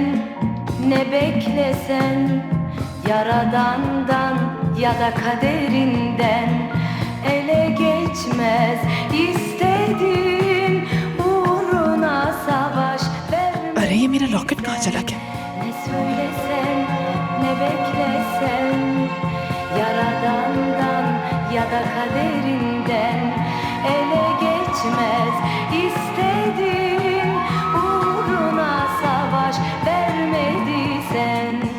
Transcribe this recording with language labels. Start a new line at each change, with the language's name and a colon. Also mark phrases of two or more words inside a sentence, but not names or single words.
Turkish: ne beklesen, Yaradan'dan ya da kaderinden ele geçmez. İstediğin uğruna savaş verme.
Hindi: अरे ये मेरा लॉकेट कहाँ चला गया?
Turkish: Ne söylesen, ne beklesen, Yaradan'dan ya da kaderinden ele geçmez. İstediğin uğruna savaş vermediysen.